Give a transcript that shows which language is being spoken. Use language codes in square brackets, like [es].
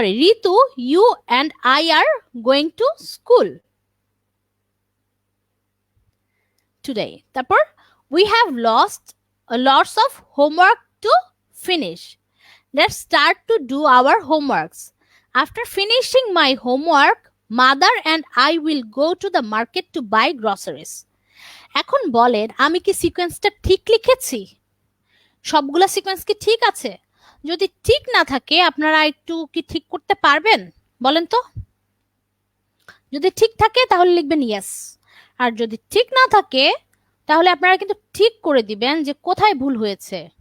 [en] Ritu, you and I are going to school today. [bn] তারপর, [en] we have lots of homework to finish. Let's start to do our homeworks. After finishing my homework, mother and I will go to the market to buy groceries. [bn] এখন বলেন আমি কি সিকোয়েন্সটা ঠিক লিখেছি? সবগুলা sequence কি ঠিক আছে? যদি ঠিক না থাকে আপনারা একটু কি ঠিক করতে পারবেন বলেন তো? যদি ঠিক থাকে তাহলে লিখবেন ইয়েস, আর যদি ঠিক না থাকে তাহলে আপনারা কিন্তু ঠিক করে দিবেন যে কোথায় ভুল হয়েছে।